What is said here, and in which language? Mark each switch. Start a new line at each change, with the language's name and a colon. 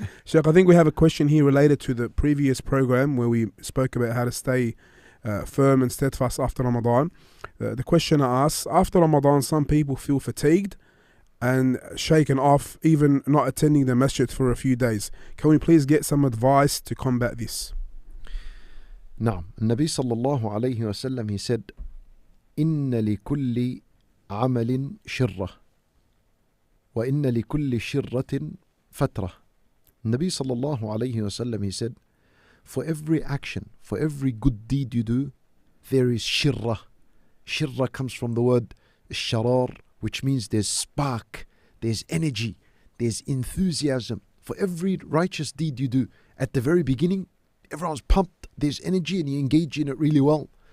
English: Sheikh, I think we have a question here related to the previous program where we spoke about how to stay firm and steadfast after Ramadan. The questioner asks, after Ramadan, some people feel fatigued and shaken off, even not attending the masjid for a few days. Can we please get some advice to combat this?
Arabic: نعم. النبي صلى الله عليه وسلم,
English: he said,
Arabic: إن لكل عمل شرة وإن لكل شرة فترة. النبي صلى الله عليه وسلم,
English: he said, for every action, for every good deed you do, there is shirra. Shirra comes from the word sharar, which means there's spark, there's energy, there's enthusiasm. For every righteous deed you do, at the very beginning, everyone's pumped, there's energy, and you engage in it really well.